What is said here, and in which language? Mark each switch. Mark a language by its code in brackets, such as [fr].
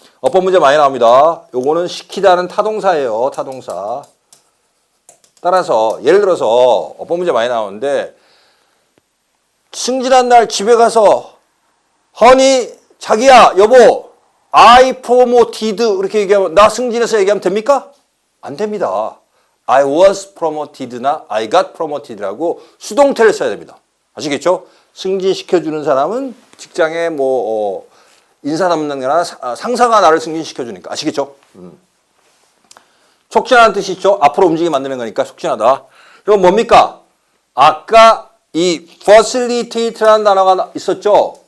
[ko] 어법 문제 많이 나옵니다. 요거는 시키다는 타동사예요. 타동사. 따라서 예를 들어서 어법 문제 많이 나오는데 승진한 날 집에 가서 허니 자기야 여보 [en] I promoted [ko] 이렇게 얘기하면 나 승진해서 얘기하면 됩니까? 안 됩니다. [en] I was promoted나 I got promoted라고 [ko] 수동태를 써야 됩니다. 아시겠죠? 승진시켜주는 사람은 직장에 인사 담당자나 상사가 나를 승진시켜주니까. 아시겠죠? 촉진하는 뜻이 있죠. 앞으로 움직이게 만드는 거니까 촉진하다. 그럼 뭡니까? 아까 이 facilitate라는 단어가 있었죠.